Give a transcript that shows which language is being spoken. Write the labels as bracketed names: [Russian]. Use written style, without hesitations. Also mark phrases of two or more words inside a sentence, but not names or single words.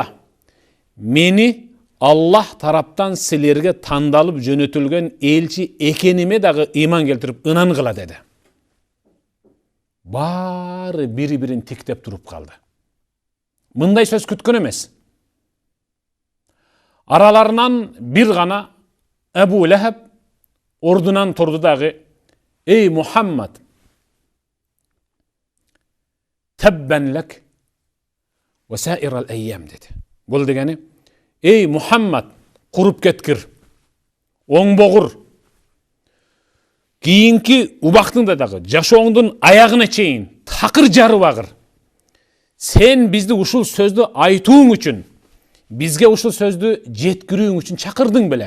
[Kyrgyz] Мени Аллах тараптан силерге тандалып жөнөтүлгөн элчи экениме дагы ыйман келтирип ынангыла деди. Баары бири-бирин тиктеп туруп калды. Мындай сөз күткөн эмес. Араларынан бир гана Абу Лахаб ордунан турду дагы, эй Мухаммад, [Arabic] تبا لك وسائر الأيام [Kyrgyz] деди. Бул дегени, эй Мухаммад, куруп кеткир, оңбогур. Кийинки убактыңда дагы жашооңдун аягына чейин такыр жарып агыр. Сен бизди ушул сөздү айтууң үчүн, бизге ушул сөздү жеткирүүң үчүн чакырдың беле.